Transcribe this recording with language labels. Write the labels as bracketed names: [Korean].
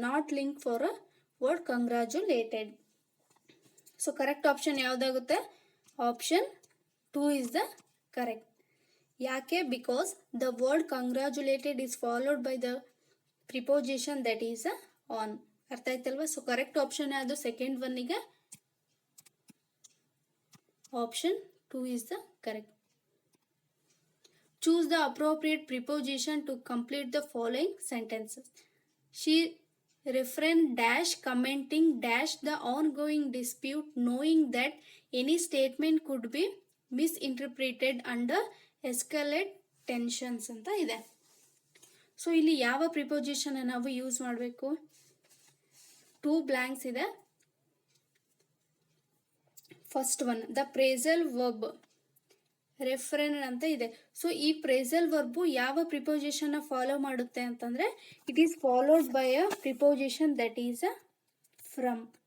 [English] Not link for a word congratulated. [Kannada] So correct option ಯಾವುದಾಗುತ್ತೆ, [English] Option 2 is the correct. ಯಾಕೆ, because the word congratulated is followed by the preposition that is on. [Kannada] ಅರ್ಥ ಆಯ್ತಲ್ವಾ? So correct option ಯಾವುದು, second ಒನ್ನಿಗೆ [English] Option 2 is the correct. Choose the appropriate preposition to complete the following sentences. She refrained dash commenting dash the ongoing dispute, knowing that any statement could be misinterpreted under escalate tensions [Kannada] ಅಂತ ಇದೆ. So ಇಲ್ಲಿ ಯಾವ preposition ನಾವು use ಮಾಡಬೇಕು, 2 blanks ಇದೆ. [English] first one, the phrasal verb refrain [Kannada] ಅಂತ ಇದೆ. So ಈ ಪ್ರೇಸಲ್ ವರ್ಬು ಯಾವ ಪ್ರಿಪೋಸಿಷನ್ ಫಾಲೋ ಮಾಡುತ್ತೆ ಅಂತಂದ್ರೆ [English] It is followed by a preposition that is a from.